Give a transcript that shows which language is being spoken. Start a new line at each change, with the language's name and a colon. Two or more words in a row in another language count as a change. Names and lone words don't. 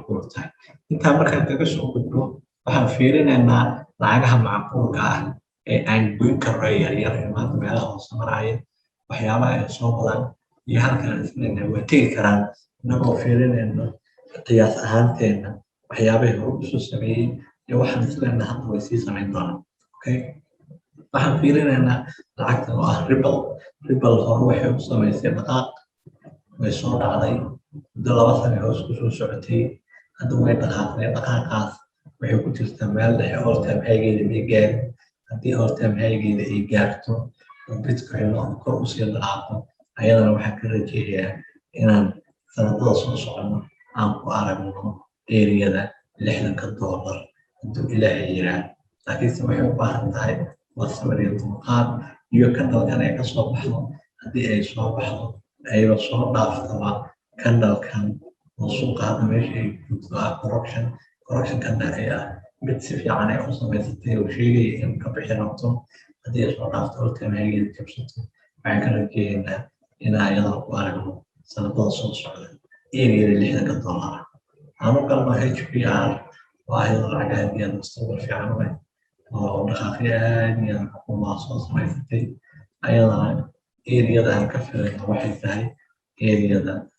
Somali: macquul tahay intaa markaan kaga soo gudbo waxaan fiirinaynaa lacagaha macquulka ah ee aan goyn karno yaryar ee maanta meelaha hoose maraya waxyaabaha ay soo wadaan iyo halkaan isleena waa tegi karaan inagoo fiirinayno qiyaas ahaanteena waxyaabahay hore usoo sameeyey iyo waxaan isleena hadda way sii samayn doonaan waxaan fiirinaynaa lacagtan oo ah ribal hore waxay u samaysay dhaqaaq way soo dhacday muddo 2 sano hoos kusoo socotay hadda way dhaqaaqday dhaqaaqaas waxay ku jirtaa meel dhexe
English: all-time high-
Somali: geeda may gaarin haddii
English: all-time high-
Somali: geeda ay gaarto oo bitcoin oo kor usii dhaqaaqo ayadana waxaan ka rajeeyaa inaan sanadada soo socono aan ku aragno eriyada $60 hadduu ilaahay yiraa laakiinse waxay u baahan tahay waa sabir iyo dulqaad iyo kandalkan ay ka soo baxdo haddii ay soo baxdo ayba soo dhaaftaba kandalkan oo suuqaada meesha ay joogto ah correctionkana ay ah mid si fiican ay u samaysatay oo sheegaya in ka bixi rabto haddii ay soo dhaafto
English: all-time high-
Somali: geeda jabsato waxaan ka rajeeynaa inaan ayadana ku aragno sanadada soo socda eriyada $60 aanu galno HBR waa ayadoo lacag aad iyo aad mustaqbal fiican u leh oo dhaqaaqyo aad iyo aad xukuumaha soo samaysatay ayadana eriyada aan ka filayno waxay tahay eriyada